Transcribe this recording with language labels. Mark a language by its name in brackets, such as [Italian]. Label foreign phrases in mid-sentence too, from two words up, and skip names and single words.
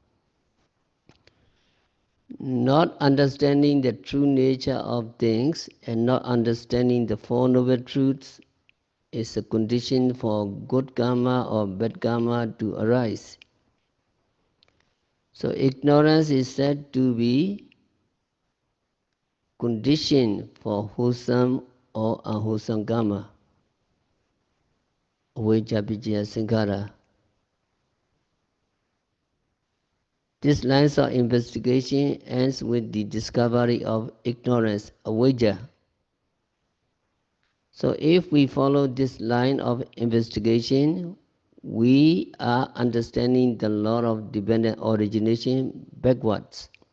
[English] Not understanding the true nature of things and not understanding the Four Noble Truths is a condition for good karma or bad karma to arise. So ignorance is said to be condition for wholesome or unwholesome karma. [Pali] Avijja pacaya sankhara. [English] This line of investigation ends with the discovery of ignorance, avijja. So if we follow this line of investigation, we are understanding the law of dependent origination backwards.